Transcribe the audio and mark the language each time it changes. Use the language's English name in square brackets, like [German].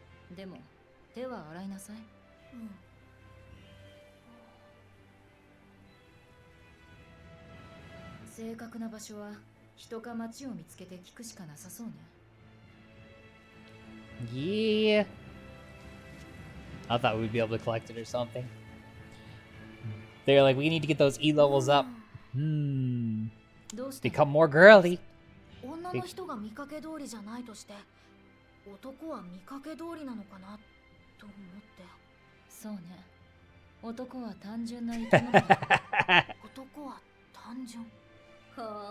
[Japanese] うん。でも手は洗いなさい。うん。正確な場所は人か町を見つけて聞くしかなさそうね。 [English] Yeah. I thought we'd be able to collect it or something. They're like, we need to get those E levels up. Become more girly. [Japanese] 女の人が見かけ通りじゃないとして、男は見かけ通りなのかなと思って。そうね。男は単純な生き物だ。男は単純。ほう、